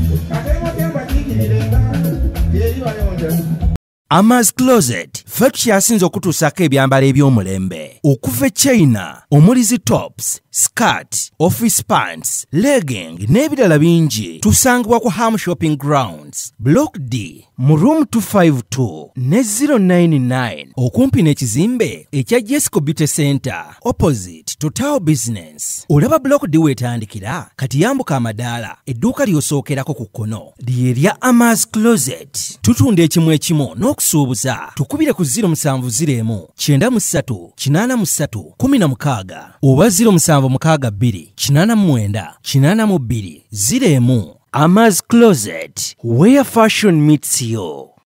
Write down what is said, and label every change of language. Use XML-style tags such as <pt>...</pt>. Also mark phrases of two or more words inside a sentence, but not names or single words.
<lg>Ate mutya mbakiikirire nga, teri bayonja. Amaz Closet, ffe tukyasinze okutuusako ebyambalo eby'omulembe. Okuva e China, omuli zi tops, skirt,</lg> <en>office pants,</en> <lg>legging n'ebirala bingi, tusangibwa ku Ham Shopping Grounds, Block D, mu room two five two ne zero nine nine, okumpi n'ekizimbe ekya Jesco Beauty Center,</lg> <en>opposite to</en> <lg>Tower Business. Olaba Block D wetandikira, kati yambuka amadaala, edduuka ly'osookerako ku kkono, lye lya Amaz Closet. Tutunda ekimu ekimu n'okusuubuza. Tukubire ku zero musanvu zero emu, kyenda mu ssatu, kinaana mu ssatu, kumi na mukaaga oba zero musanvu mukaaga bbiri, kinaana mu mwenda, kinaana mu bbiri, zero emu Amaz Closet,</lg> <en>Where Fashion Meets You.</en>